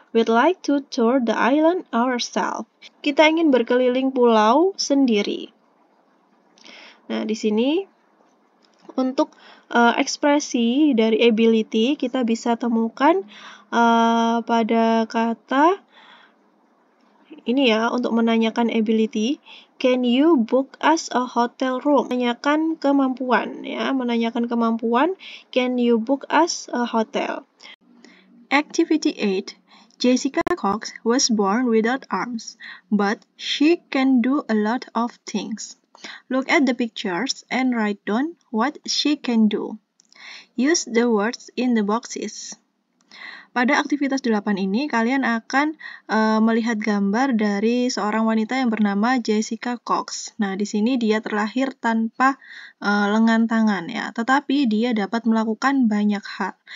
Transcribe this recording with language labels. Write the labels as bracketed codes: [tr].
[en] We'd like to tour the island ourselves. [id] Kita ingin berkeliling pulau sendiri. Nah, di sini untuk ekspresi dari ability kita bisa temukan pada kata Ini ya, untuk menanyakan ability. [en] Can you book us a hotel room? Menanyakan kemampuan ya, menanyakan kemampuan. Can you book us a hotel? Activity 8. Jessica Cox was born without arms, but she can do a lot of things. Look at the pictures and write down what she can do. Use the words in the boxes. [id] Pada aktivitas 8 ini, kalian akan melihat gambar dari seorang wanita yang bernama Jessica Cox. Nah, di sini dia terlahir tanpa lengan tangan ya, tetapi dia dapat melakukan banyak hal.